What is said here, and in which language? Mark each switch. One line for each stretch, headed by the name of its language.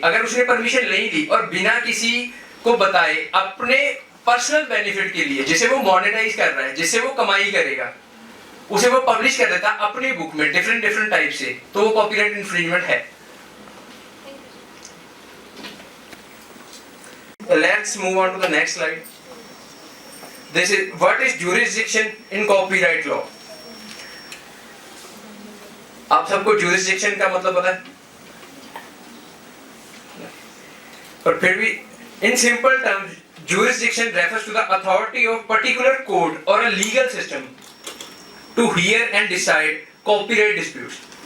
Hindi: अगर उसने परमिशन नहीं ली और बिना किसी को बताए अपने पर्सनल बेनिफिट के लिए, जिसे वो मोनेटाइज कर रहा है, जिससे वो कमाई करेगा, उसे वो पब्लिश कर देता अपनी बुक में डिफरेंट टाइप से, तो वो कॉपीराइट इन्फ्रिंजमेंट है।
English: Let's move on to the next slide. This is what is jurisdiction in copyright law.
Hindi: आप सबको jurisdiction का मतलब पता है? पर फिर भी
English: in simple terms, jurisdiction refers to the authority of particular court or a legal system to hear and decide copyright disputes.